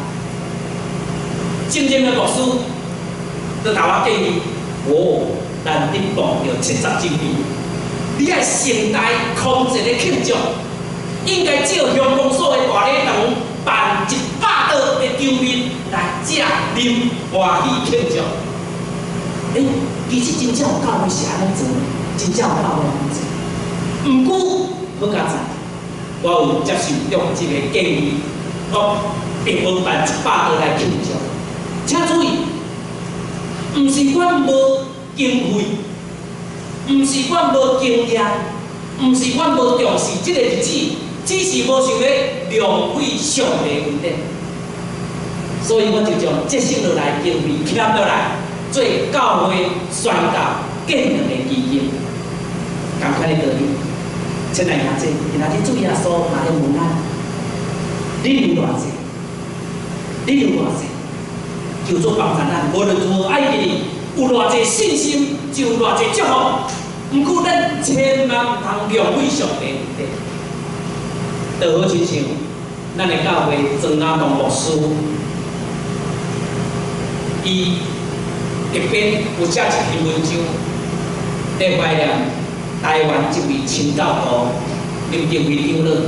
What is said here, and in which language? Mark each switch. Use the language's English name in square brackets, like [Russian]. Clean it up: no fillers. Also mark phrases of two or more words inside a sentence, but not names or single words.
[Min Nan Chinese] 真正的牧师就甲我建议，咱日报要70周年，你爱盛大空前的庆祝，应该照乡公所的大礼堂办100桌的场面来食啉欢喜庆祝。其实真正有教会是安尼做，真正有教会安尼做。毋过好佳哉，我有接受中这个建议，我并无办100桌来庆祝。请注意，毋是阮无经费，毋是阮无经验，毋是阮无重视这个日子，只是无想要浪费上帝恩典。所以我就将节省落来经费欠落来，做教会宣教建立的基金。赶快的道理，亲爱兄弟，今仔日主耶稣嘛咧问咱：你有偌济？你有偌济？求主帮助咱，无论如何爱记哩，有偌济信心，就有偌济祝福。毋过咱千万毋通浪费上帝恩典。就好亲像咱的教会庄阿东牧师，伊特别有写一篇文章，来怀念台湾一位清教徒林定伟长老。